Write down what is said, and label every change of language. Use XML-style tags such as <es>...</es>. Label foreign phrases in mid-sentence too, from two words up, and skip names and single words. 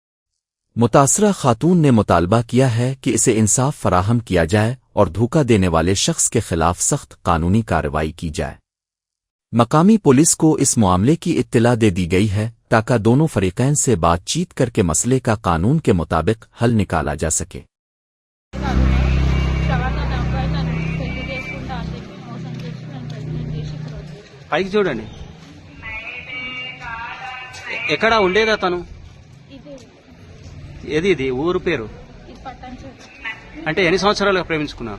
<ur>متاثرہ خاتون نے مطالبہ کیا ہے کہ اسے انصاف فراہم کیا جائے اور دھوکہ دینے والے شخص کے خلاف سخت قانونی کارروائی کی جائے۔ مقامی پولیس کو اس معاملے کی اطلاع دے دی گئی ہے تاکہ دونوں فریقین سے بات چیت کر کے مسئلے کا قانون کے مطابق حل نکالا جا سکے۔</ur> <te>పైకి చూడండి ఎక్కడ ఉండేదా తను ఏది ఇది ఊరు పేరు అంటే ఎన్ని సంవత్సరాలుగా ప్రేమించుకున్నారు</te>